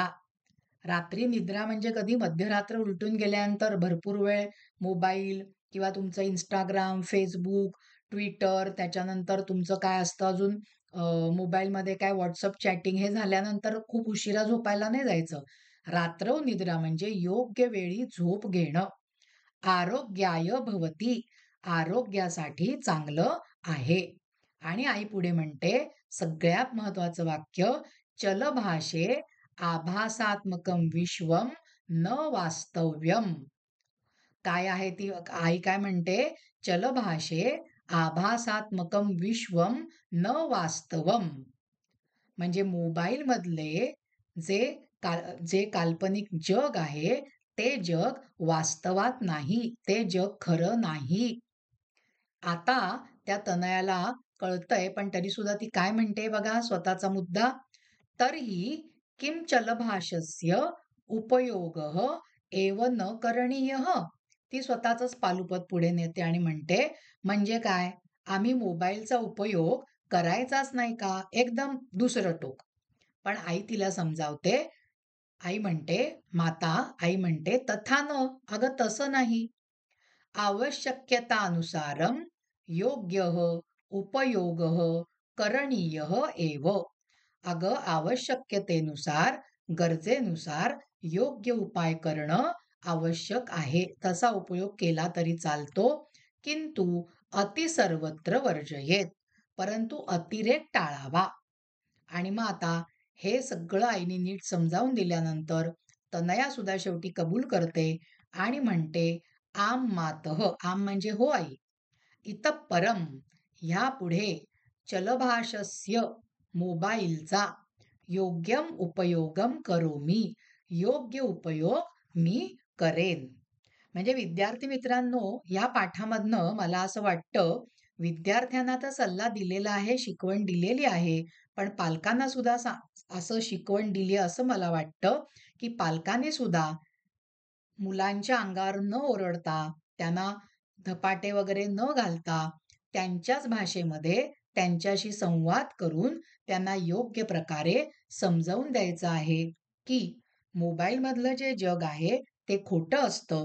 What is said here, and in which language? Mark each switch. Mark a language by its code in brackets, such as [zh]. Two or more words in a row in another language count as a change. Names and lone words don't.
[mr] रात्री निद्रा म्हणजे कधी मध्यरात्र उलटून गेल्यानंतर भरपूर वेळ मोबाईल किंवा तुमचं Instagram, Facebook, Twitter, त्याच्यानंतर तुमचं काय असतं अजून मोबाईलमध्ये काय WhatsApp चॅटिंग हे झाल्यानंतर खूप उशिरा झोपायला नाही जायचं. [sa] रात्रौ निद्रा [mr] म्हणजे योग्य वेळी झोप घेणं. [sa] आरोग्याय भवती, [mr] आरोग्यासाठी चांगलं आहे. आणि आई पुढे म्हणते, सगळ्यात महत्वाचं वाक्य, [sa] चलभाषे आभासात्मकं विश्वम न वास्तव्यम. [mr] काय आहे ती आई काय म्हणते? [sa] चलभाषे आभासात्मकं विश्वम न वास्तवम. [mr] म्हणजे मोबाईल मधले जे जे काल्पनिक जग आहे, ते जग वास्तवात नाही. ते जग खरं नाही. आता त्या तनयाला कळतंय, पण तरी सुद्धा ती काय म्हणते बघा स्वतःचा मुद्दा. [sa] तर्हि किं चलभाषस्य उपयोगः एव न करणीयः. [mr] ती स्वतःचंच पालुपद पुढे नेते आणि म्हणते, म्हणजे काय? आम्ही मोबाईलचा उपयोग करायचाच नाही का? एकदम दुसरं टोक. पण आई तिला समजावते. आई म्हणते, माता, आई म्हणते, [sa] तथा न, [mr] अगं तसं नाही. [sa] आवश्यकतानुसारं योग्यः उपयोगः करणीयः एव. [mr] अगं आवश्यकतेनुसार, गरजेनुसार योग्य उपाय करणं आवश्यक आहे. तसा उपयोग केला तरी चालतो. [sa] किंतु अति सर्वत्र वर्जयेत. [mr] परंतु अतिरेक टाळावा. आणि मग आता हे सगळं आईने नीट समजावून दिल्यानंतर तनया सुद्धा शेवटी कबूल करते आणि म्हणते, [sa] आम मातः, [mr] आम म्हणजे हो आई, [sa] इतः परम, [mr] ह्या पुढे चलभाषस्य, मोबाईलचा, [sa] योग्यम उपयोगम करोमी, [mr] योग्य उपयोग मी करेन. म्हणजे विद्यार्थी मित्रांनो, या पाठामधनं मला असं वाटतं, विद्यार्थ्यांना तर सल्ला दिलेला आहे, शिकवण दिलेली आहे, पण पालकांना सुद्धा असं शिकवण दिली असं मला वाटतं, की पालकांनी सुद्धा मुलांच्या अंगावर न ओरडता, त्यांना धपाटे वगैरे न घालता, त्यांच्याच भाषेमध्ये त्यांच्याशी संवाद करून त्यांना योग्य प्रकारे समजावून द्यायचं आहे, की मोबाईलमधलं जे जग आहे ते खोटं असतं.